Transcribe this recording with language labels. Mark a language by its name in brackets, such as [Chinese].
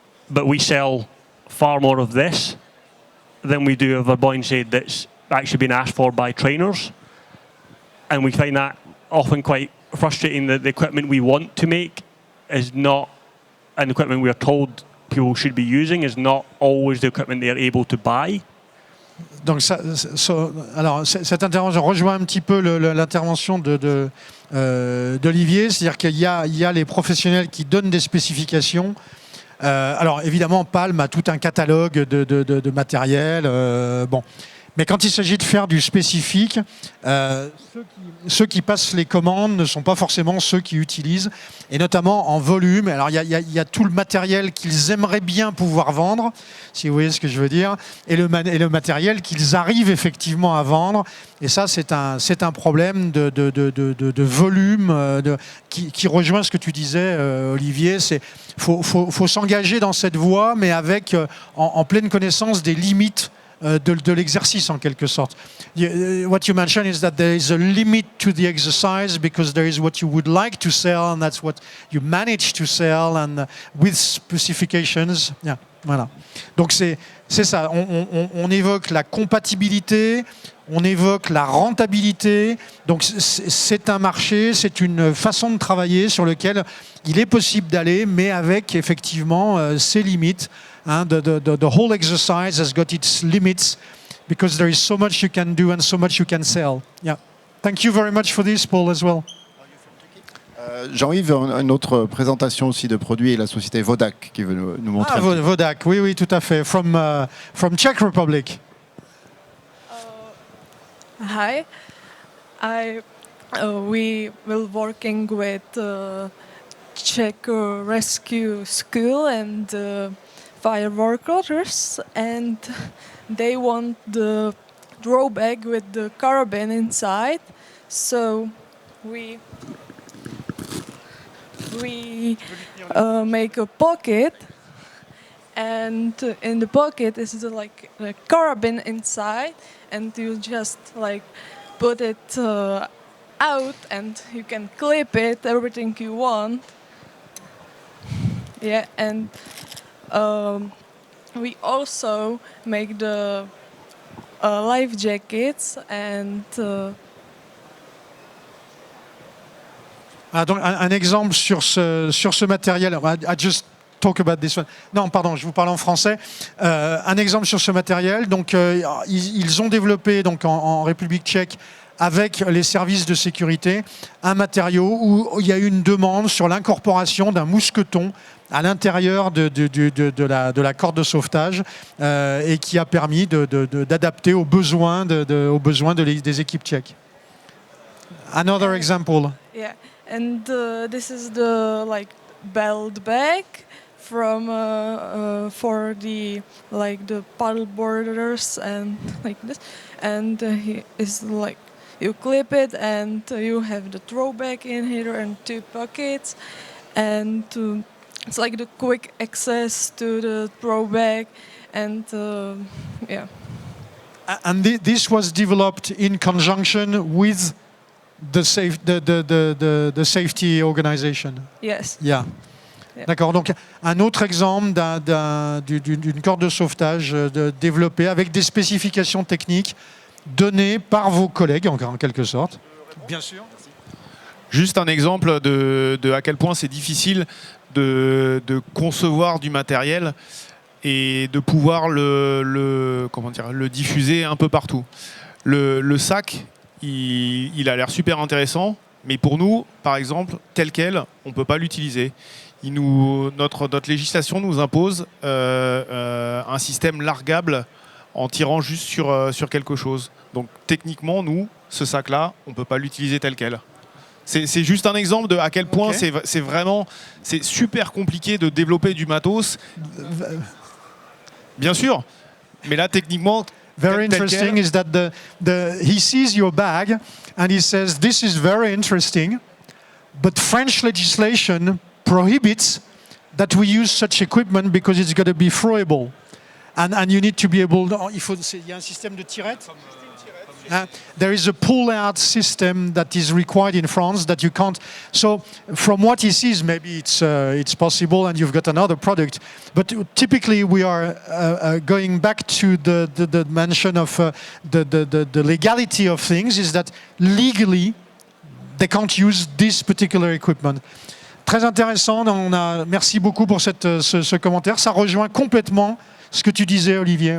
[English] But we sell far more of this than we do of a buoyancy that's actually been asked for by trainers. And we find that often quite frustrating, that the equipment we want to make is not, and the equipment we are told people should be using is not always the equipment they are able to buy. [French] Donc alors cette intervention rejoint un petit peu l'intervention d'Olivier, c'est-à-dire qu'il y a les professionnels qui donnent des spécifications. Alors évidemment, Palm a tout un catalogue de matériel. Bon. Mais quand il s'agit de faire du spécifique, ceux qui passent les commandes ne sont pas forcément ceux qui utilisent, et notamment en volume. Alors il y a tout le matériel qu'ils aimeraient bien pouvoir vendre, si vous voyez ce que je veux dire, et le matériel qu'ils arrivent effectivement à vendre. Et ça, c'est un problème de volume qui rejoint ce que tu disais, Olivier. Faut s'engager dans cette voie, mais avec en pleine connaissance des limites de l'exercice en quelque sorte. [English] What you mentioned is that there is a limit to the exercise because there is what you would like to sell and that's what you manage to sell and with specifications. [French] Yeah, voilà. Donc c'est ça. On évoque la compatibilité, on évoque la rentabilité. Donc c'est un marché, c'est une façon de travailler sur lequel il est possible d'aller, mais avec effectivement ses limites. [English] The whole exercise has got its limits because there is so much you can do and so much you can sell. Yeah. Thank you very much for this, Paul, as well. [French] Jean-Yves, une autre présentation aussi de produits et la société Vodak qui veut nous montrer. Ah, Vodak, oui, tout à fait. [English] From Czech Republic. Hi. We will working with Czech Rescue School and fire workers, and they want the drawback with the carabin inside. So we make a pocket, and in the pocket is like a carabin inside, and you just like put it out, and you can clip it everything you want. Yeah, and we also make the life jackets and. [French] Donc un exemple sur ce matériel. [English] I just talk about this one. [French] Non, pardon, je vous parle en français. Un exemple sur ce matériel. Donc ils ont développé donc en République tchèque, avec les services de sécurité, un matériau où il y a eu une demande sur l'incorporation d'un mousqueton à l'intérieur de la corde de sauvetage et qui a permis d'adapter aux besoins des équipes tchèques. [English] Another example. Yeah, and this is the like belt bag from for the like the paddle boarders and like this, and he is like. You clip it and you have the throwback in here and 2 pockets, and it's like the quick access to the throwback, and yeah. And this was developed in conjunction with the safety organization. Yes. Yeah. Yeah. [French] D'accord. Donc un autre exemple d'une corde de sauvetage développée avec des spécifications techniques donné par vos collègues, en quelque sorte. Bien sûr. Juste un exemple de à quel point c'est difficile de concevoir du matériel. et de pouvoir le diffuser un peu partout. Le sac, il a l'air super intéressant, mais pour nous, par exemple, tel quel, on ne peut pas l'utiliser. Notre législation nous impose un système largable en tirant juste sur quelque chose. Donc techniquement, nous, ce sac-là, on ne peut pas l'utiliser tel quel. C'est juste un exemple de à quel point c'est super compliqué de développer du matos. Bien sûr, mais là techniquement. [English] Very interesting is that he sees your bag and he says, "This is very interesting, but French legislation prohibits that we use such equipment because it's going to be throwable, and you need to be able." Il y a un système de tirette. There is a pull-out system that is required in France that you can't. So, from what he sees, maybe it's possible, and you've got another product. But typically, we are going back to the mention of the legality of things. Is that legally they can't use this particular equipment. [French] Très intéressant. Merci beaucoup pour ce commentaire. Ça rejoint complètement ce que tu disais, Olivier.